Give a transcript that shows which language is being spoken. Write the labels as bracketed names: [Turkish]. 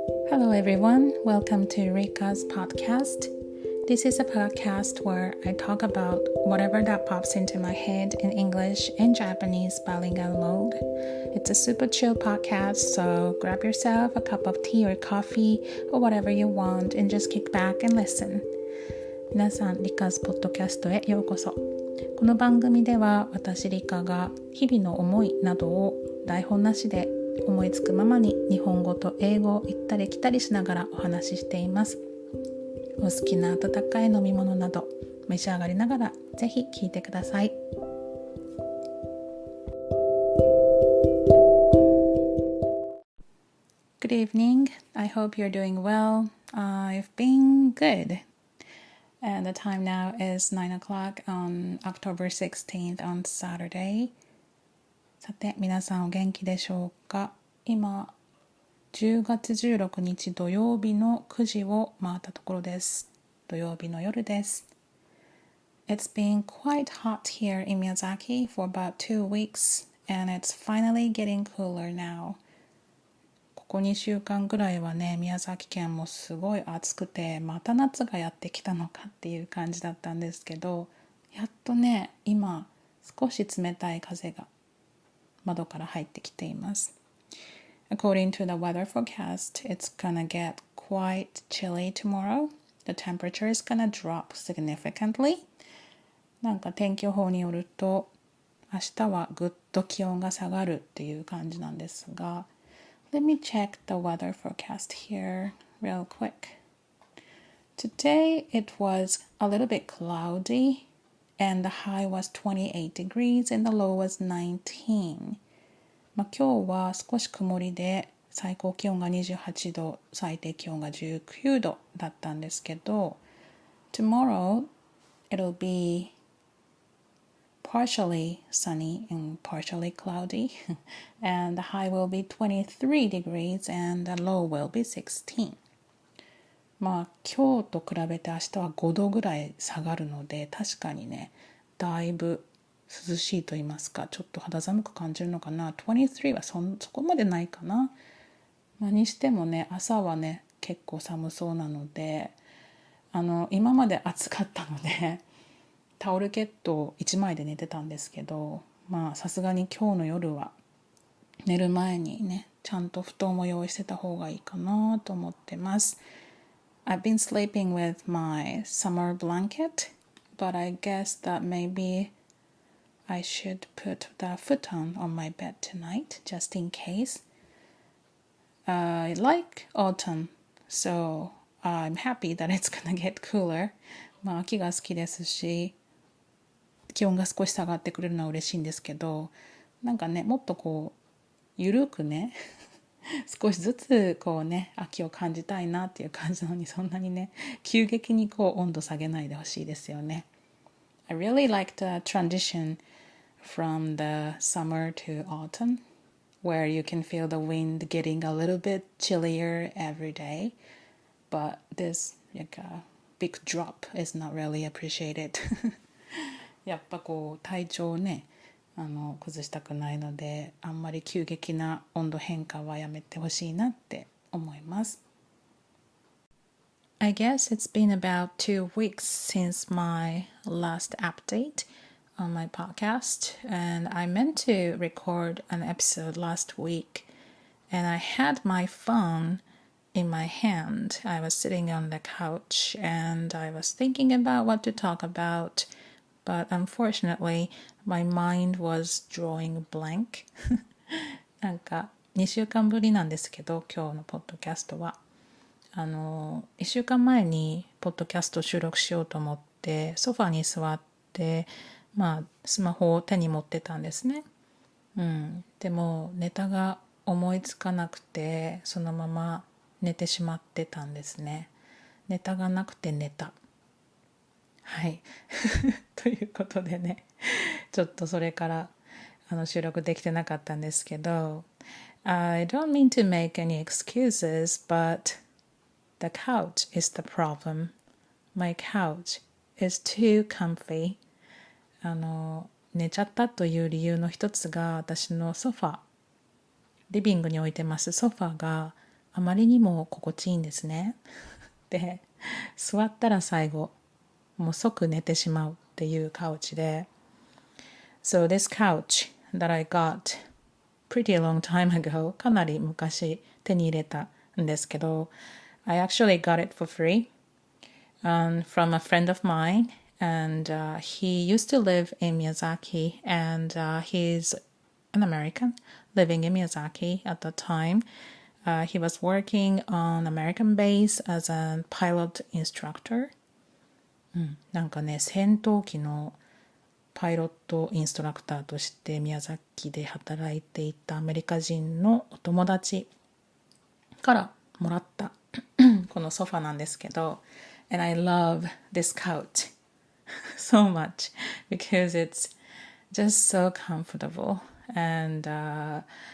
[English] Hello everyone, welcome to Rika's podcast. This is a podcast where I talk about whatever that pops into my head in English and Japanese bilingual mode. It's a super chill podcast, so grab yourself a cup of tea or coffee or whatever you want and just kick back and listen. [Japanese] 皆さん、Rika's podcast へようこそ。この番組では私リカが日々の思いなどを台本なしで思いつくままに日本語と英語を行ったり来たりしながらお話ししています。お好きな温かい飲み物など召し上がりながらぜひ聞いてください。 [English] Good evening. I hope you're doing well. I've been good.And the time now is 9 o'clock on October 16th on Saturday. [Japanese] さて、皆さんお元気でしょうか？今、10月16日土曜日の9時を回ったところです。土曜日の夜です。 [English] It's been quite hot here in Miyazaki for about 2 weeks, and it's finally getting cooler now. [Japanese] ここ2週間ぐらいはね、宮崎県もすごい暑くて、また夏がやってきたのかっていう感じだったんですけど、やっとね、今少し冷たい風が窓から入ってきています。 [English] According to the weather forecast, it's gonna get quite chilly tomorrow. The temperature is gonna drop significantly. [Japanese] なんか天気予報によると、明日はぐっと気温が下がるっていう感じなんですが、 [English] Let me check the weather forecast here real quick. Today it was a little bit cloudy and the high was 28 degrees and the low was 19. [Japanese] 今日は少し曇りで最高気温が28度、最低気温が19度だったんですけど、 [English] Tomorrow it'll be partially sunny and partially cloudy and the high will be 23 degrees and the low will be 16. [Japanese] まあ今日と比べて明日は5度ぐらい下がるので確かにねだいぶ涼しいと言いますかちょっと肌寒く感じるのかな。 23は そこまでないかな。まあ、にしてもね朝はね結構寒そうなので今まで暑かったのでタオルケット1枚で寝てたんですけど、まあさすがに今日の夜は寝る前にね、ちゃんと布団を用意してた方がいいかなと思ってます。 [English] I've been sleeping with my summer blanket, but I guess that maybe I should put the futon on my bed tonight, just in case. I like autumn, so I'm happy that it's gonna get cooler. [Japanese] まあ秋が好きですし、気温が少し下がってくれるのは嬉しいんですけど、なんかねもっとこうゆるくね少しずつこうね秋を感じたいなっていう感じなのにそんなにね急激にこう温度下げないでほしいですよね。 [English] I really like the transition from the summer to autumn where you can feel the wind getting a little bit chillier every day, but this like a big drop is not really appreciated [Japanese] やっぱこう体調をね崩したくないのであんまり急激な温度変化はやめてほしいなって思います。 [English] I guess it's been about 2 weeks since my last update on my podcast and I meant to record an episode last week and I had my phone in my hand. I was sitting on the couch and I was thinking about what to talk about.But unfortunately, my mind was drawing blank. [Japanese] なんか2週間ぶりなんですけど、今日のポッドキャストは。 1週間前にポッドキャストを収録しようと思って、ソファに座って、まあ、スマホを手に持ってたんですね。でも、ネタが思いつかなくて、そのまま寝てしまってたんですね。ネタがなくて寝た。はいということでねちょっとそれから収録できてなかったんですけど [English] I don't mean to make any excuses but the couch is the problem. My couch is too comfy. [Japanese] 寝ちゃったという理由の一つが私のソファリビングに置いてますソファがあまりにも心地いいんですね。で、座ったら最後、もう即寝てしまうっていうカウチで、 [English] So this couch that I got pretty long time ago, [Japanese] かなり昔手に入れたんですけど、 [English] I actually got it for free from a friend of mine, and he used to live in Miyazaki, and he's an American living in Miyazaki at the time. He was working on American base as a pilot instructor. [Japanese] なんかね、戦闘機のパイロットインストラクターとして宮崎で働いていたアメリカ人のお友達からもらったこのソファなんですけど、 [English] and I love this couch so much because it's just so comfortable, and